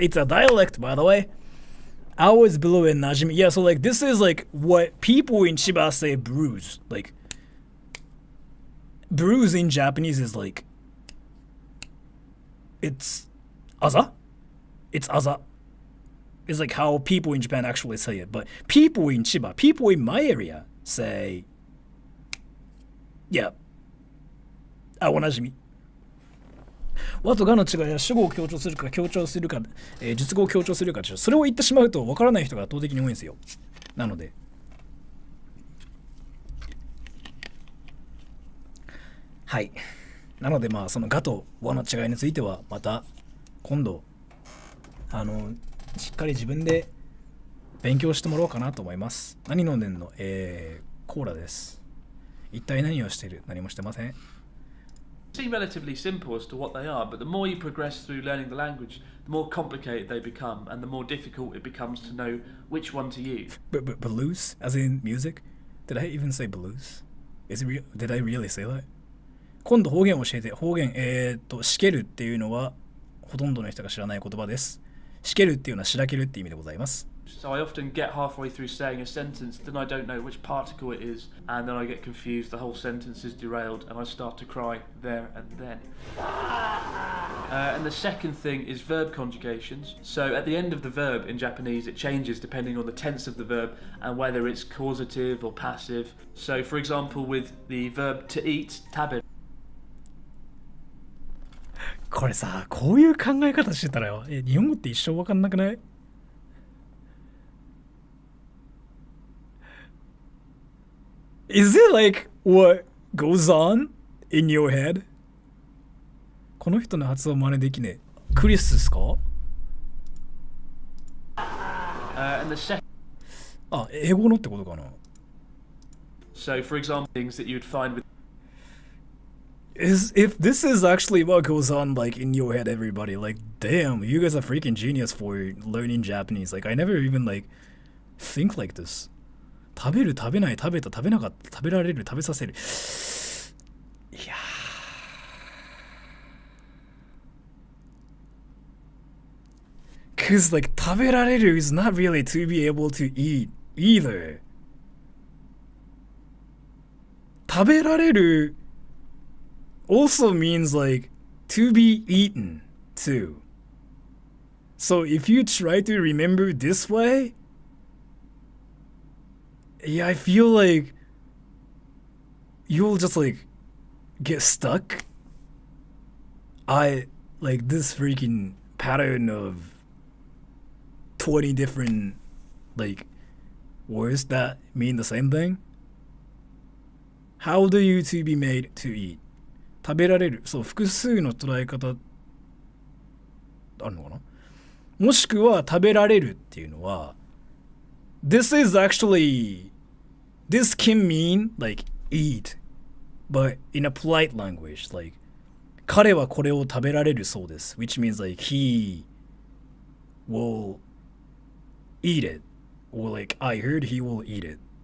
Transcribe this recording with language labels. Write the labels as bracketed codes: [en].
[en] It's a dialect, by the way. 青 is below and なじみ。 Yeah, so like this is like what people in Chiba say bruise. Like, bruise in Japanese is like, it's aza. It's aza. It's like how people in Japan actually say it. But people in Chiba, people in my area say, yeah, 青なじみ。 [ja] 和とがの違いは主語を強調するか述語を強調するか、それを言ってしまうと分からない人が圧倒的に多いんですよ。なのではい、なのでまあそのがと和の違いについてはまた今度しっかり自分で勉強してもらおうかなと思います。何飲んでんの？コーラです。一体何をしている？何もしてません。 [en] Seem relatively simple as to what they are, but the more you progress through learning the language, the more complicated they become, and the more difficult it becomes to know which one to use. Blues? As in music? Did I even say blues? Did I really say that? [ja] 今度方言を教えて。 [en] 方言、しけるっていうのはほとんどの人が知らない言葉です。しけるっていうのはしらけるって意味でございます。 So I often get halfway through saying a sentence, then I don't know which particle it is, and then I get confused, the whole sentence is derailed, and I start to cry there and then. And the second thing is verb conjugations. So at the end of the verb in Japanese, it changes depending on the tense of the verb and whether it's causative or passive. So for example, with the verb to eat, tabe. [ja] これさ、こういう考え方してたらよ、日本語って一生わかんなくない？ [en] Is it like what goes on in your head? [ja] この人の発音真似できねえ。クリスですか？ [en] And the second. [ja] あ、英語のってことかな。 [en] So for example, things that you'd find with. If this is actually what goes on like in your head, everybody, like damn, you guys are freaking genius for learning Japanese. Like I never even like think like this. [ja] 食べる、食べない、食べた、食べなかった、食べられる、食べさせる。いやー。 [en] Cause like 食べられる is not really to be able to eat either. 食べられる also means like to be eaten too. So if you try to remember this way, yeah, I feel like you'll just like get stuck. I like this freaking pattern of 20 different like words that mean the same thing. How do you to be made to eat? [ja] 食べられる。そう、複数の捉え方あるのかな？もしくは食べられるっていうのは [en] This is actually this can mean like eat but in a polite language like [ja] 彼はこれを食べられるそうです [en] which means like he will eat it or like I heard he will eat it.